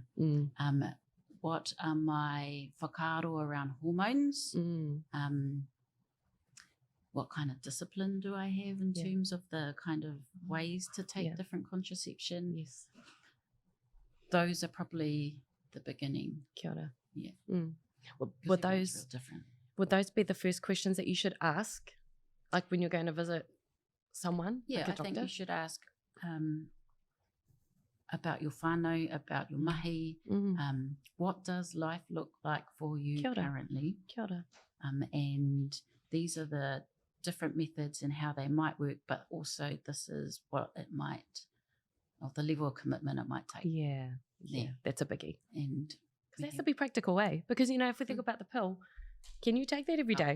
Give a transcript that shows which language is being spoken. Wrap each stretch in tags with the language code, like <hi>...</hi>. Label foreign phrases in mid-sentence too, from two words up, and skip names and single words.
<en>What are my whakaaro around hormones? What kind of discipline do I have in terms of the kind of ways to take different contraception? Those are probably the beginning.</en> <mi>Kia ora.</mi> <en>Would those be the first questions that you should ask, like when you're going to visit someone? Like a doctor? I think you should ask about your whānau, about your mahi. What does life look like for you currently?</en> <mi>Kia ora.</mi> <en>And these are the different methods and how they might work, but also this is what it might, or the level of commitment it might take. That's a biggie. And because it has to be practical, because if we think about the pill, can you take that every day?</en>